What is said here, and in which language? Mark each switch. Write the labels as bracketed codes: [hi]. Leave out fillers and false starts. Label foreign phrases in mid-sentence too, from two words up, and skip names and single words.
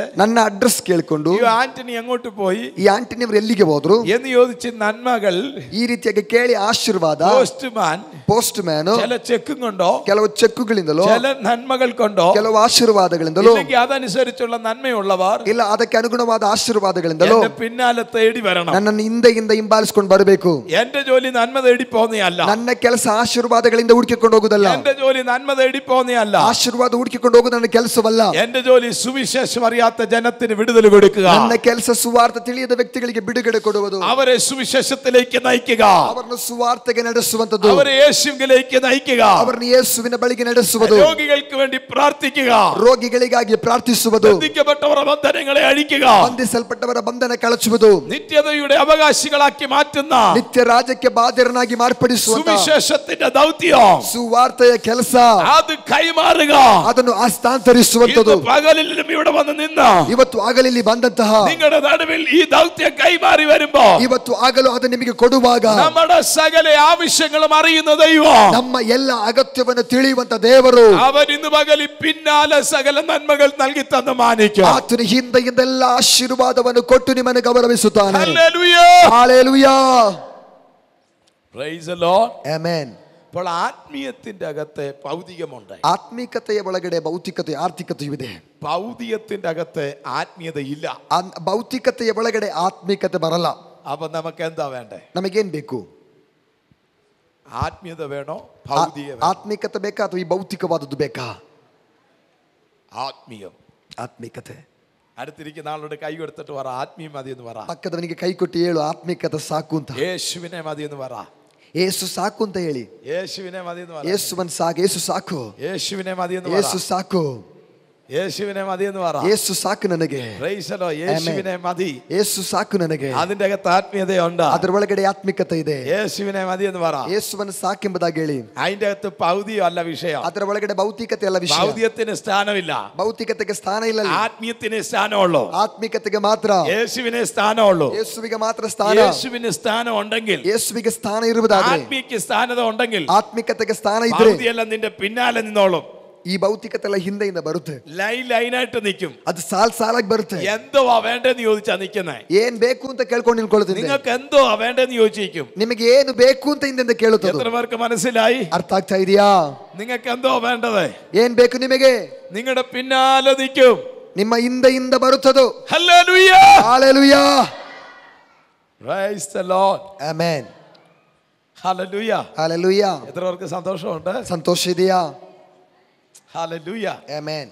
[kn] ನನ್ನ അഡ്രസ് ಕೇಳಿಕೊಂಡು, [ml] ഈ ആന്റണി അങ്ങോട്ട് പോയി [kn] ಈ ಆಂಟನಿ ಅವರು ಎಲ್ಲಿಗೆ ಹೋದ್ರು [ml] എന്ന് ചോദിച്ച് നന്മകൾ [kn] ಈ ರೀತಿಯಾಗಿ ಕೇಳಿ ಆಶೀರ್ವಾದ, ಪೋಸ್ಟ್ ಮ್ಯಾನ್ [ml] ചില ചെക്കും കൊണ്ടോ, [kn] ಕೆಲವು ಚೆಕ್ಕುಗಳಿಂದಲೋ, [ml] ചില നന്മകൾ കൊണ്ടോ, [kn] ಕೆಲವು ಆಶೀರ್ವಾದಗಳಿಂದಲೋ, [ml] അതനുസരിച്ചുള്ള നന്മയുള്ളവർ [kn] ಇಲ್ಲ ಅದಕ್ಕೆ ಅನುಗುಣವಾದ ಆಶೀರ್ವಾದಗಳಿಂದಲೋ [ml] എന്റെ പിന്നാലെ തേടി വരണം. [kn] ನನ್ನನ್ನು ಹಿಂದೆಯಿಂದ ಹಿಂಬಾಲಿಸಿಕೊಂಡು ಬರಬೇಕು. [ml] എന്റെ ജോലി നന്മ തേടി പോന്നെയല്ല, [kn] ನನ್ನ ಕೆಲಸ ಆಶೀರ್ವಾದಗಳಿಂದ ಹುಡುಕಿಕೊಂಡು ಹೋಗುದಲ್ಲ. [ml] എന്റെ ജോലി നന്മ തേടി പോന്നെയല്ല, [kn] ಆಶೀರ್ವಾದ ಹುಡುಕಿಕೊಂಡು ಹೋಗುದು ನನ್ನ ಕೆಲಸವಲ್ಲ. [ml] എന്റെ ജോലി സുവിശേഷം അറിയാത്ത ജനത്തിന് വിടുതൽ കൊടുക്കുക, [kn] ನನ್ನ ಕೆಲಸ ಸುವಾರ್ತೆ ತಿಳಿಯದ ವ್ಯಕ್ತಿಗಳಿಗೆ ಬಿಡುಗಡೆ ಕೊಡುವುದು, [ml] അവരെ സുവിശേഷത്തിലേക്ക് നയിക്കുക, [kn] ಅವರನ್ನು ಸುವಾರ್ತೆಗೆ ನಡೆಸುವಂತದ್ದು, [ml] അവരെ യേശുവിലേക്ക് നയിക്കുക, [kn] ಅವರನ್ನು ಯೇಸುವಿನ ಬಳಿಗೆ ನಡೆಸುವುದು, [ml] രോഗികൾക്ക് വേണ്ടി പ്രാർത്ഥിക്കുക, [kn] ರೋಗಿಗಳಿಗಾಗಿ ಪ್ರಾರ್ಥಿಸುವುದು, [ml] ബന്ധിക്കപ്പെട്ടവരുടെ ബന്ധനങ്ങളെ അഴിക്കുക, [kn] ಬಂಧಿಸಲ್ಪಟ್ಟವರ ಬಂಧನ ಕಳಚುವುದು, [ml] നിത്യതയുടെ അവകാശികളാക്കി മാറ്റുന്ന [kn] ನಿತ್ಯ ರಾಜ್ಯಕ್ಕೆ ಬಾಧ್ಯರನ್ನಾಗಿ ಮಾರ್ಪಡಿಸುವಂತ [ml] സുവിശേഷത്തിന്റെ ദൗത്യം, [kn] ಸುವಾರ್ತೆಯ ಕೆಲಸ, [ml] അത് കൈമാറുക, [kn] ಅದನ್ನು ಹಸ್ತಾಂತರಿಸುವಂತದ್ದು. [ml] പകലിലും ഇവിടെ വന്ന് നിന്ന് [kn] ಇವತ್ತು ಆಗಲಿಲ್ಲಿ ಬಂದಂತಹ [ml] നിങ്ങളുടെ നടുവിൽ ഈ ദൗത്യം കൈമാറി വരുമ്പോ, [kn] ಇವತ್ತು ಆಗಲು ಅದು ನಿಮಗೆ ಕೊಡುವಾಗ, [ml] നമ്മുടെ സകല ആവശ്യങ്ങളും അറിയുന്ന ദൈവം, [kn] ನಮ್ಮ ಎಲ್ಲ ಅಗತ್ಯವನ್ನು ತಿಳಿಯುವಂತ ದೇವರು, [ml] അവൻ ഇന്ന് പകലിൽ പിന്നാലെ സകല നന്മകൾ നൽകി തന്ന് മാനിക്കും. [kn] ಆತನ ಹಿಂದೆಲ್ಲ ಆಶೀರ್ವಾದವನ್ನು ಕೊಟ್ಟು ನಿಮ್ಮನ್ನು ಗೌರವಿಸುತ್ತಾನೆ. [ml] ഹല്ലേലൂയ, [kn] ಹಾಲೆಲೂಯಾ, [en] Praise the Lord, [kn] ಆಮೆನ್. [ml] അപ്പോൾ ആത്മീയത്തിന്റെ അകത്തെ ഭൗതികമുണ്ട്, [kn] ಆತ್ಮಿಕತೆಯ ಒಳಗಡೆ ಭೌತಿಕತೆ ಆರ್ಥಿಕತೆಯೂ ಇದೆ. [ml] ഭൗതികത്തിന്റെ അകത്തെ ആത്മീയത ഇല്ല. [kn] ಭೌತಿಕತೆಯ ಒಳಗಡೆ ಆತ್ಮಿಕತೆ ಬರಲ್ಲ. [ml] അപ്പൊ നമുക്ക് എന്താ വേണ്ടേ? [kn] ನಮಗೇನ್ ಬೇಕು? [ml] ആത്മീയത വേണോ, ഭൗതിക വേണോ? [kn] ಆತ್ಮಿಕತೆ ಬೇಕಾ ಅಥವಾ ಈ ಭೌತಿಕವಾದದ್ದು ಬೇಕಾ? [ml] ആത്മീയം. [kn] ಆತ್ಮಿಕತೆ. [ml] അടുത്തിരിക്കുന്ന ആളോട് കൈ കൊടുത്തിട്ട് പറ, ആത്മീയം മതി എന്ന് പറ. [kn] ಪಕ್ಕದವನಿಗೆ ಕೈ ಕೊಟ್ಟು ಹೇಳು, ಆತ್ಮಿಕತೆ ಸಾಕು ಅಂತ. [ml] യേശുവിനെ മതി എന്ന് പറ. [kn] ಯೇಸು ಸಾಕು ಅಂತ ಹೇಳಿ. [ml] യേശുവിനെ മതി എന്ന് പറ. [kn] ಯೇಸುವನ್ ಸಾಕು. ಯೇಸು ಸಾಕು. [ml] യേശുവിനെ മതി എന്ന് പറ. [kn] ಯೇಸು ಸಾಕು. [ml] യേശുവിനെ മതി എന്ന് പറ. [kn] ಯೇಸು ಸಾಕು ನನಗೆ. [en] Praise the Lord. [ml] യേശുവിനെ മതി. [kn] ಯೇಸು ಸಾಕು ನನಗೆ. [ml] അതിന്റെ അകത്ത് ആത്മീയതയുണ്ട്. [kn] ಅದರ ಒಳಗಡೆ ಆತ್ಮಿಕತೆ ಇದೆ. [ml] യേശുവിനെ മതി എന്ന് പറ. [kn] ಯೇಸುವನ್ನ ಸಾಕೆಂಬುದಾಗಿ ಹೇಳಿ. [ml] അതിന്റെ അകത്ത് ഭൗതികം അല്ല വിഷയം. [kn] ಅದರ ಒಳಗಡೆ ಭೌತಿಕತೆ ಅಲ್ಲ ವಿಷಯ. [ml] ഭൗതികത്തിന് സ്ഥാനമില്ല. [kn] ಭೌತಿಕತೆಗೆ ಸ್ಥಾನ ಇಲ್ಲ. [ml] ആത്മീയത്തിന് സ്ഥാനമുള്ളൂ. [kn] ಆತ್ಮಿಕತೆಗೆ ಮಾತ್ರ. [ml] യേശുവിനെ സ്ഥാനമുള്ളൂ. [kn] ಯೇಸುವಿಗೆ ಮಾತ್ರ ಸ್ಥಾನ. [ml] യേശുവിന് സ്ഥാനം ഉണ്ടെങ്കിൽ, [kn] ಯೇಸುವಿಗೆ ಸ್ಥಾನ ಇರುವುದಾದರೆ, [ml] ആത്മീയക്ക് സ്ഥാനത ഉണ്ടെങ്കിൽ, [kn] ಆತ್ಮಿಕತೆಗೆ ಸ್ಥಾನ ಇದ್ರೆ [ml] ഭൗതികമെല്ലാം നിന്റെ പിന്നാലെ നിന്നോളും. [kn] ಈ ಭೌತಿಕತೆ ಎಲ್ಲ ಹಿಂದೆಯಿಂದ ಬರುತ್ತೆ. [ml] ലൈനായിട്ട് നിൽക്കും. [kn] ಅದು ಸಾಲಾಗಿ ಬರುತ್ತೆ. [ml] എന്തുവാ വേണ്ടെന്ന് ചോദിച്ചാ നിൽക്കുന്നേ. [kn] ಏನ್ ಬೇಕು ಅಂತ ಕೇಳ್ಕೊಂಡು ನಿಲ್ಕೊಳ್ತೀನಿ. [ml] നിങ്ങൾക്ക് എന്തുവാ വേണ്ടെന്ന് ചോദിച്ചിരിക്കും. [kn] ನಿಮಗೆ ಏನು ಬೇಕು ಅಂತ ಹಿಂದೆ ಕೇಳುತ್ತದೆ. [ml] എത്ര പേർക്ക് മനസ്സിലായി? [kn] ಅರ್ಥ ಆಗ್ತಾ ಇದೆಯಾ? [ml] നിങ്ങൾക്ക് എന്തോ വേണ്ടത്, [kn] ಏನ್ ಬೇಕು ನಿಮಗೆ, [ml] നിങ്ങളുടെ പിന്നാലെ നിൽക്കും. [kn] ನಿಮ್ಮ ಹಿಂದೆಯಿಂದ ಬರುತ್ತದು. [ml] ഹല്ലേലൂയ, [kn] ಹಾಲೆಲೂಯಾ, [en] Praise the Lord, [kn] ಆಮೆನ್, [ml] ഹല്ലേലൂയ, [kn] ಹಾಲೆಲೂಯಾ. [ml] എത്ര പേർക്ക് സന്തോഷമുണ്ട്? [kn] ಸಂತೋಷ ಇದೆಯಾ? [ml] ഹല്ലേലൂയ, [kn] ಆಮೆನ್.